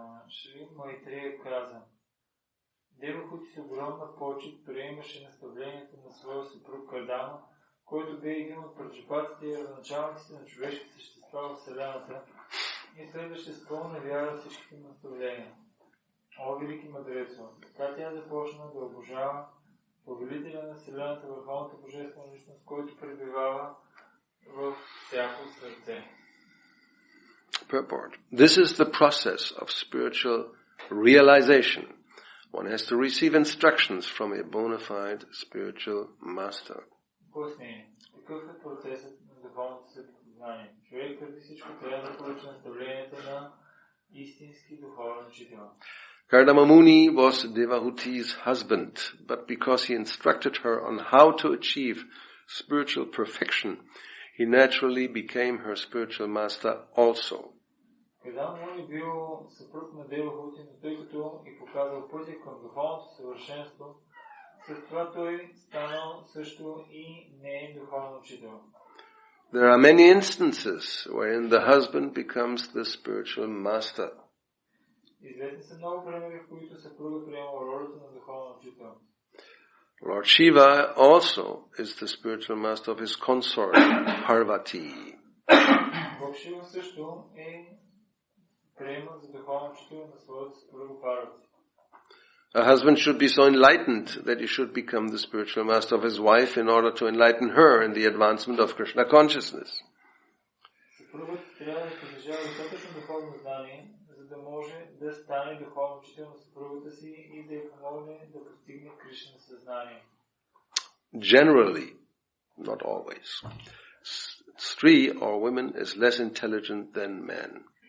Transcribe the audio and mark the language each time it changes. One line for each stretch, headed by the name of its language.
Bulgarian: Шри Майтрея каза: Девахути с огромна почет приемаше наставлението на своя съпруг Кардама, който бе един от праджапатите и родоначалниците на човешки същества в Вселената и следваше с пълна вяра всичките наставления. О, велики мъдрецо, така тя започна да обожава повелителя на Вселената, върховната божествена личност, който пребивава в всяко сърце.
English: Purport. This is the process of spiritual realization One has to receive instructions from a bona fide spiritual master.
Bulgarian: Пояснение. Какъв е процесът на духовното съзнание? Човек преди всичко трябва да получи наставлението на истински духовен учител.
English: Kardama Muni was Devahuti's husband, but because he instructed her on how to achieve spiritual perfection, he naturally became her spiritual master also.
Bulgarian: Кардама Муни бил съпруг на Девахути, но тъй като и показал пътя към духовното съвършенство, след това той станал също и неин духовен учител.
English: There are many instances wherein the husband becomes the spiritual master.
Bulgarian: Известни са много примери, в които съпругът приема ролята на духовен учител.
English: Lord Shiva also is the spiritual master of his consort, Parvati.
Bulgarian: Бог Шива също е приемат за духовен учител на своята съпруга Парвати.
English: A husband should be so enlightened that he should become the spiritual master of his wife in order to enlighten her in the advancement of Krishna consciousness.
Bulgarian: Съпругът трябва да притежава достатъчно духовно знание, за да може да стане духовен учител на съпругата си и да й помогне да постигне Кришна съзнание.
English: Generally, not always, Stree or women is less intelligent than men.